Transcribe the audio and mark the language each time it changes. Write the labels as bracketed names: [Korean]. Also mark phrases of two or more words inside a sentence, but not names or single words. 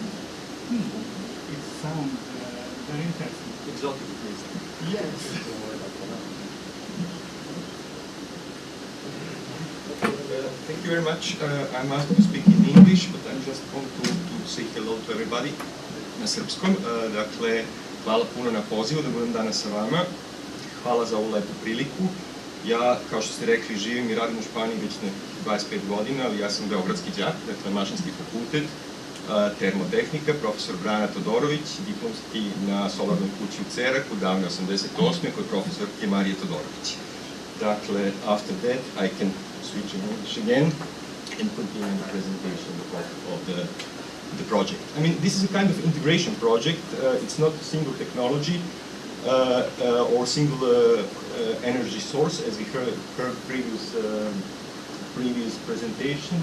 [English] It sounds very interesting. Exotic place. Yes. Thank you very much. I'm asked to speak in English, but I just want to say hello to everybody [Serbian] na srpskom. Dakle, hvala puno na pozivu da budem danas sa vama. Hvala za ovu lepu priliku. Ja, kao što ste rekli, živim i radim u Španiji već 25 godina, ali ja sam beogradski đak, dakle Mašinski fakultet, termotehnika, profesor Brana Todorović, diplomski na solarnoj kući u Ceraku, davne 88. kod profesorke Marije Todorović. Dakle, [English] after that, I can switch in English again and continue the presentation of the project. I mean, this is a kind of integration project. It's not a single technology or single energy source, as we heard previous presentation.